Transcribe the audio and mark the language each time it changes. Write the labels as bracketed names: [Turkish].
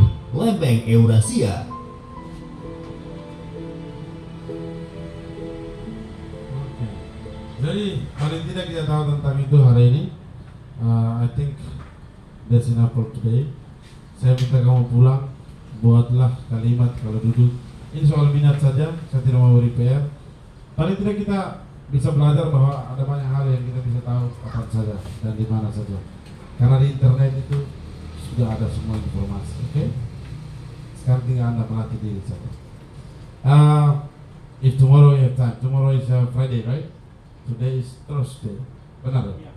[Indonesian] Lempeng Eurasia. Jadi paling tidak kita tahu tentang itu hari ini. [English] I think that's enough for today. [Indonesian] Saya minta kamu pulang, buatlah kalimat kalau duduk. Ini soal minat saja, saya tidak mau repair. Paling tidak kita bisa belajar bahwa ada banyak hal yang kita bisa tahu kapan saja dan di mana saja. Karena di internet itu sudah ada semua informasi, oke? Sekarang tinggal Anda melatih diri saja. [English] If tomorrow you have time, tomorrow is Friday, right? Today is Thursday, benar?